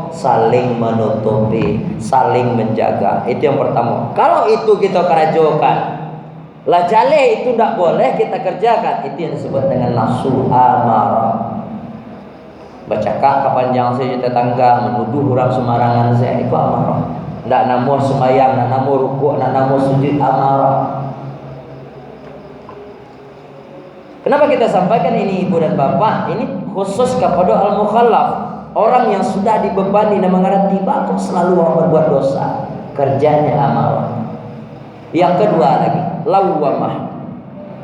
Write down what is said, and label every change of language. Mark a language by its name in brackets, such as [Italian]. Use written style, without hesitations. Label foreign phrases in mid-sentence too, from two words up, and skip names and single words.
[Indonesian] Saling menutupi, saling menjaga. Itu yang pertama. Kalau itu kita kerajokan, lah jaleh itu tidak boleh kita kerjakan. Itu yang disebut dengan nafsu amarah. Bercakap kepanjang saja tetangga, menuduh orang sembarangan saya, itu amarah. [Minangkabau] Nak namo sembahyang, nak namo rukuk, nak namo sujud, amarah. [Indonesian] Kenapa kita sampaikan ini ibu dan bapak? Ini khusus kepada al-mukhallaf, orang yang sudah dibebani dan mengerti kok selalu berbuat dosa, kerjanya amarah. Yang kedua lagi, lawwamah.